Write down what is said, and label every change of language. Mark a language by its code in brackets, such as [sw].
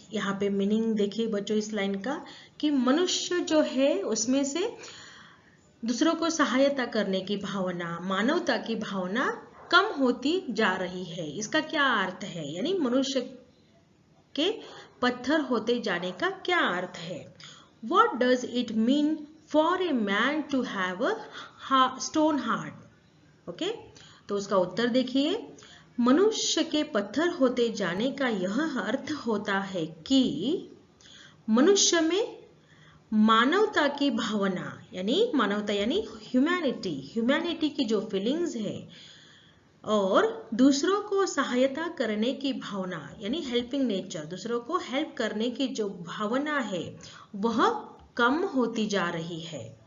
[hi] यहाँ पे मीनिंग देखिए बच्चों इस लाइन का कि मनुष्य जो है उसमें से दूसरों को सहायता करने की भावना, मानवता की भावना कम होती जा रही है। इसका क्या अर्थ है, यानी मनुष्य के पत्थर होते जाने का क्या अर्थ है। [en] What does it mean for a man to have a stone heart? [hi] Okay, तो उसका उत्तर देखिए। मनुष्य के पत्थर होते जाने का यह अर्थ होता है कि मनुष्य में मानवता की भावना यानी मानवता यानी ह्यूमैनिटी की जो फीलिंग्स है और दूसरों को सहायता करने की भावना यानी [en] helping nature, [hi] दूसरों को हेल्प करने की जो भावना है वह कम होती जा रही है।